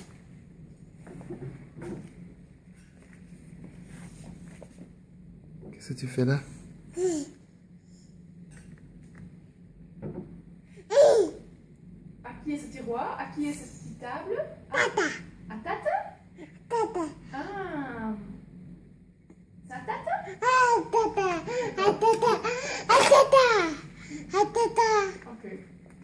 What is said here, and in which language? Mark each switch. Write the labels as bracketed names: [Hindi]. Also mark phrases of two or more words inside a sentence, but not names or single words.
[French] Qu'est-ce que tu fais là? À qui est ce tiroir? À qui est cette petite table? Tata. À Tata? Tata. Ah. C'est à Tata? Tata. Tata. Tata. Tata. Ok.